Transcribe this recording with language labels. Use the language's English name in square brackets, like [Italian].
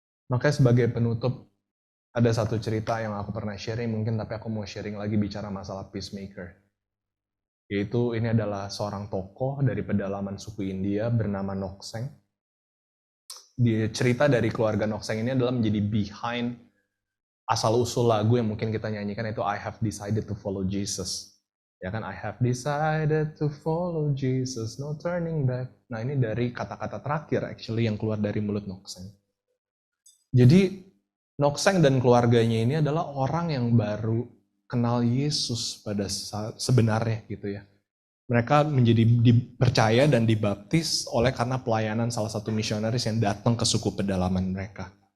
[Indonesian] Makanya sebagai penutup, ada satu cerita yang aku pernah sharing mungkin, tapi aku mau sharing lagi bicara masalah peacemaker. Yaitu ini adalah seorang tokoh dari pedalaman suku India bernama Nokseng. Cerita dari keluarga Nokseng ini adalah menjadi behind asal-usul lagu yang mungkin kita nyanyikan, itu [English] I have decided to follow Jesus. [Indonesian] Ya kan, [English] I have decided to follow Jesus, no turning back. [Indonesian] Nah ini dari kata-kata terakhir actually yang keluar dari mulut Nokseng. Jadi Nokseng dan keluarganya ini adalah orang yang baru kenal Yesus pada saat sebenarnya gitu ya. Mereka menjadi dipercaya dan dibaptis oleh karena pelayanan salah satu misionaris yang datang ke suku pedalaman mereka.